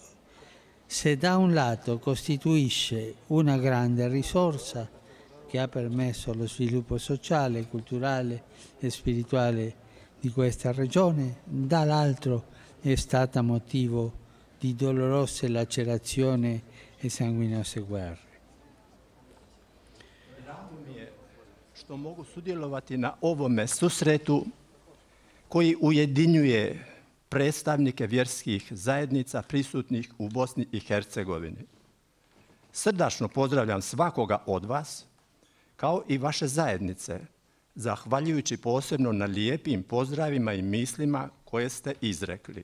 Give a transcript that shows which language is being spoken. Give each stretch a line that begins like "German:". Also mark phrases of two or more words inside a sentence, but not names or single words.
Italian: costituisce una grande risorsa che ha permesso lo sviluppo sociale, culturale e spirituale di questa regione, dall'altro è stata motivo di dolorose lacerazioni e sanguinose guerre.
Croatian: Drago mi je što mogu sudjelovati na ovome susretu koji ujedinjuje predstavnike vjerskih zajednica prisutnih u Bosni i Hercegovini. Srdačno pozdravljam svakoga od vas, kao i vaše zajednice, zahvaljujući posebno na lijepim pozdravima i mislima koje ste izrekli.